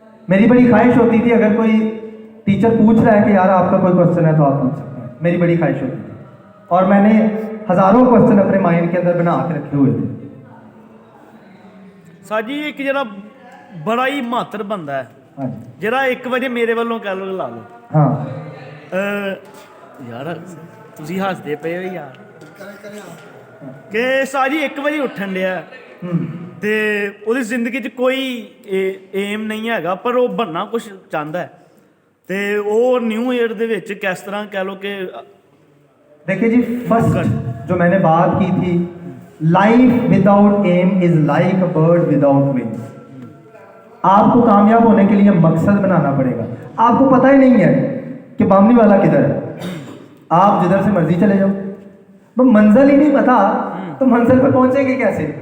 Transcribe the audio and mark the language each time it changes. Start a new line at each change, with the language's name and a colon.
Hindi: मेरी बड़ी ख्वाहिश होती थी अगर कोई टीचर पूछ रहा है कि यार आपका कोई क्वेश्चन है तो आप पूछ सकते हैं, मेरी बड़ी ख्वाहिश होती थी। और मैंने हज़ारों क्वेश्चन अपने माइंड के अंदर बना के रखे हुए थे। साजी एक जरा बड़ा ही महत्तर बंदा है, हाँ
Punjabi: जरा 1 ਵਜੇ ਮੇਰੇ ਵੱਲੋਂ ਕਹਿ ਲਓ, ਲਾ ਲਓ।
Hindi: हाँ
Punjabi: ਯਾਰ ਤੁਸੀਂ ਹੱਸਦੇ ਪਏ ਹੋ ਯਾਰ ਕਿ ਸਾਜੀ 1 ਵਜੇ ਉੱਠਣ ਡਿਆ ਤੇ ਉਹਦੀ ਜ਼ਿੰਦਗੀ 'ਚ ਕੋਈ ਏਮ ਨਹੀਂ ਹੈਗਾ, ਪਰ ਉਹ ਬਣਨਾ ਕੁਝ ਚਾਹੁੰਦਾ ਹੈ। ਤੇ ਉਹ ਨਿਊ ਈਅਰ ਦੇ ਵਿੱਚ ਕਿਸ ਤਰ੍ਹਾਂ ਕਹਿ ਲੋ ਕਿ
Hindi: देखिए जी, फर्स्ट जो मैंने बात की थी,
English: Life without aim is like a bird without wings.
Hindi: आपको कामयाब होने के लिए मकसद बनाना पड़ेगा। आपको पता ही नहीं है कि बामनी वाला किधर है, आप जिधर से मर्जी चले जाओ, वो मंजिल ही नहीं पता तो मंजिल पे पहुंचेंगे कैसे?